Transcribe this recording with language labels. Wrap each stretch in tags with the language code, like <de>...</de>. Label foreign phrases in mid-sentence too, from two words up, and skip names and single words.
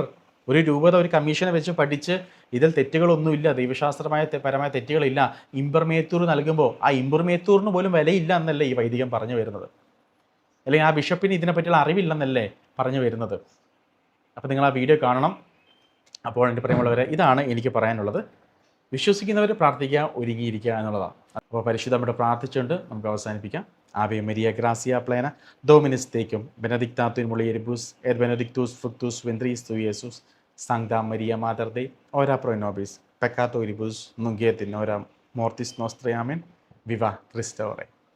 <ml>ഒരു രൂപത ഒരു കമ്മീഷനെ വെച്ച് പഠിച്ച് ഇതിൽ തെറ്റുകളൊന്നുമില്ല, പരമായ തെറ്റുകളില്ല, ഇമ്പർമേത്തൂർ നൽകുമ്പോൾ ആ ഇമ്പർമേത്തൂറിന് പോലും വിലയില്ല എന്നല്ലേ ഈ വൈദികം പറഞ്ഞു വരുന്നത്, അല്ലെങ്കിൽ ആ ബിഷപ്പിന് ഇതിനെപ്പറ്റിയുള്ള അറിവില്ലെന്നല്ലേ പറഞ്ഞു വരുന്നത്. അപ്പോൾ നിങ്ങൾ ആ വീഡിയോ കാണണം. അപ്പോൾ എൻ്റെ പ്രിയമുള്ളവരെ, ഇതാണ് എനിക്ക് പറയാനുള്ളത്. വിശ്വസിക്കുന്നവർ പ്രാർത്ഥിക്കുക, ഒരുങ്ങിയിരിക്കുക എന്നുള്ളതാണ്. അപ്പോൾ പരിശുദ്ധമായിട്ട് പ്രാർത്ഥിച്ചുകൊണ്ട് നമുക്ക് അവസാനിപ്പിക്കാം.</ml> <la>Ave Maria, gracia plena, Dominus tecum, benedictatur in mulieribus, et benedictus fructus ventris tui, Iesus. Sancta Maria, Mater Dei, ora pro nobis peccatoribus, nunc et in hora mortis nostrae. Amen. Viva Christe ore.</la>